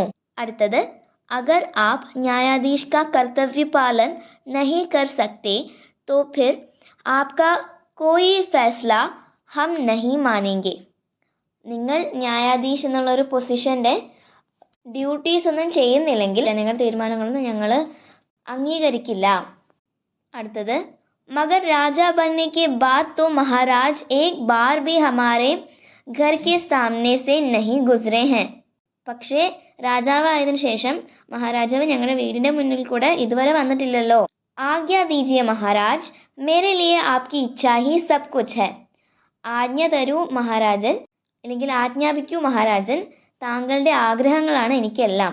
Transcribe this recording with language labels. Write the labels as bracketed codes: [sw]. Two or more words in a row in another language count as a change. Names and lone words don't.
[hi] അടുത്തത് अगर आप न्यायाधीश का कर्तव्य पालन नहीं कर सकते तो फिर आपका कोई फैसला हम नहीं मानेंगे. [ml] നിങ്ങൾ ന്യായാധീശ് എന്നുള്ളൊരു [en] positionte duties [ml] ഒന്നും ചെയ്യുന്നില്ലെങ്കിൽ നിങ്ങളുടെ തീരുമാനങ്ങളൊന്നും ഞങ്ങൾ അംഗീകരിക്കില്ല. [hi] അടുത്തത് मगर राजा बनने के बाद तो महाराज एक बार भी हमारे घर के सामने से नहीं गुजरे हैं. [ml] പക്ഷേ രാജാവായതിനു ശേഷം മഹാരാജാവ് ഞങ്ങളുടെ വീടിൻ്റെ മുന്നിൽ കൂടെ ഇതുവരെ വന്നിട്ടില്ലല്ലോ. [hi] आज्ञा दीजिए महाराज, मेरे लिए आपकी इच्छा ही सब कुछ है. [ml] ആജ്ഞ തരൂ മഹാരാജൻ, അല്ലെങ്കിൽ ആജ്ഞാപിക്കൂ മഹാരാജൻ, താങ്കളുടെ ആഗ്രഹങ്ങളാണ് എനിക്കെല്ലാം.